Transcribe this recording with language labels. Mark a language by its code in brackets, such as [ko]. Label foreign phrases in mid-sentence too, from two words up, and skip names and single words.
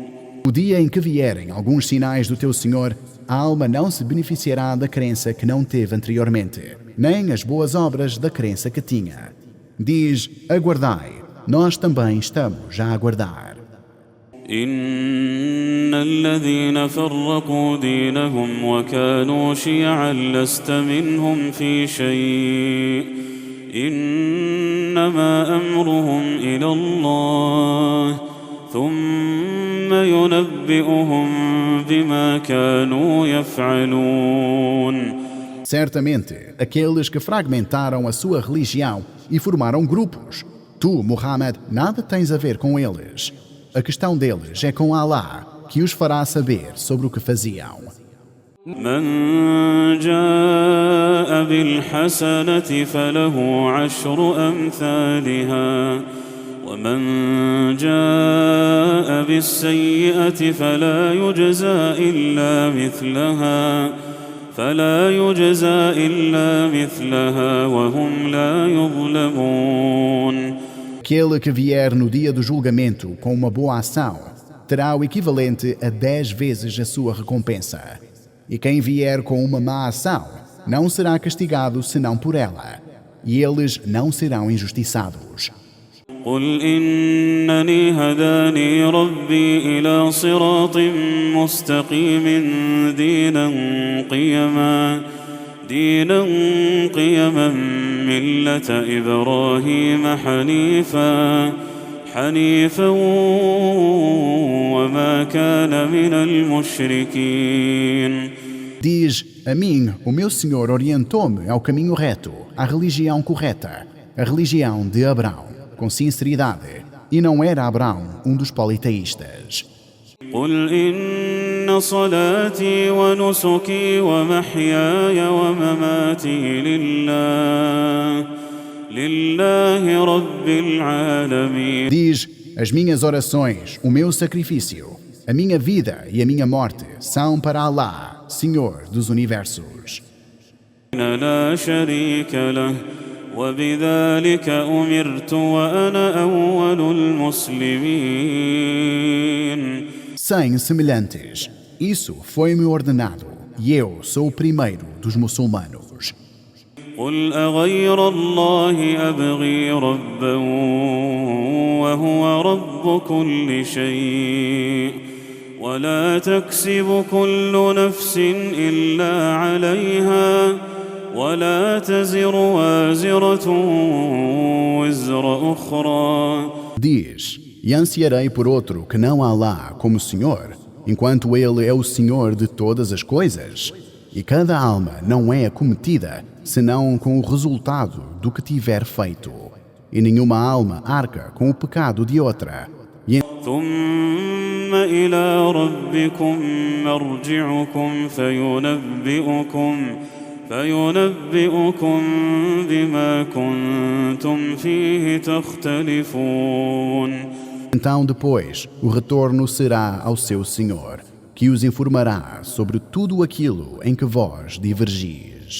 [pt] O dia em que vierem alguns sinais do teu Senhor, a alma não se beneficiará da crença que não teve anteriormente, nem as boas obras da crença que tinha. Diz, aguardai, nós também estamos a aguardar. [ar] إن الذين فرقوا دينهم وكانوا شيعا لست منهم في شيء إنما أمرهم إلى الله ثم ينبئهم بما كانوا يفعلون. [pt] Certamente, aqueles que fragmentaram a sua religião e formaram grupos, tu, Muhammad, nada tens a ver com eles. A questão deles é com Allah, que os fará saber sobre o que faziam. [ar] من جاء بالحسنة فله عشر أمثالها ومن جاء بالسيئة فلا يجزى إلا مثلها وهم لا يظلمون. [pt] Aquele que vier no dia do julgamento com uma boa ação terá o equivalente a 10 vezes a sua recompensa. E quem vier com uma má ação não será castigado senão por ela. E eles não serão injustiçados. [ar] قل إنني هداني ربي إلى صراط مستقيم دينا قيما ملة إبراهيم حنيفا وما كان من المشركين. [pt] Diz, a mim, o meu Senhor orientou-me ao caminho reto, à religião correta, a religião de Abraão, com sinceridade, e não era Abraão um dos politeístas. [ar] قل إن صلاتي ونسكي ومحياي ومماتي لله رب العالمين. [pt] Diz, as minhas orações, o meu sacrifício, a minha vida e a minha morte são para Allah, Senhor dos universos. [ar] لا شريك له وبذلك أمرت وأنا أول المسلمين. [pt] Sem semelhantes. Isso foi-me ordenado, e eu sou o primeiro dos muçulmanos. [ar] قل أغير الله أبغي ربا وهو رب كل شيء ولا تكسب كل نفس إلا عليها ولا تزر وازرة وزر أخرى. [pt] Diz, e ansiarei por outro que não Alá como Senhor, enquanto Ele é o Senhor de todas as coisas. E cada alma não é acometida, senão com o resultado do que tiver feito. E nenhuma alma arca com o pecado de outra. E [ar] ثم إلى ربكم مرجعكم فينبئكم بما كنتم فيه تختلفون. [pt] então depois o retorno será ao seu Senhor, que os informará sobre tudo aquilo em que vós divergis.